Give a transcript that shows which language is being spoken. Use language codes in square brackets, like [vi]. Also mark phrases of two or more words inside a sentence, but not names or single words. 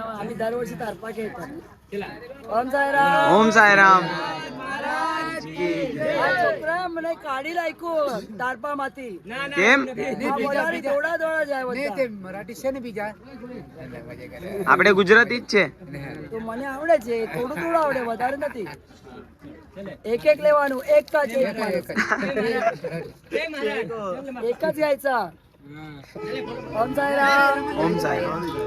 [mr] आम्ही दरवर्षी तारपा खेळतो. ओम साईराम. ओम साईराम. [gu] છોકરા મને કાઢી લાયકો તારપા માંથી. કેમ? દોડા દોડા જાય. મરાઠી છે ને બીજા આપણે ગુજરાતી જ છે. તો મને આવડે છે. થોડું થોડું આવડે, વધારે નથી. એક એક લેવાનું. એક જ घ्यायचा. [mr] ओम साईराम. ओम साईराम.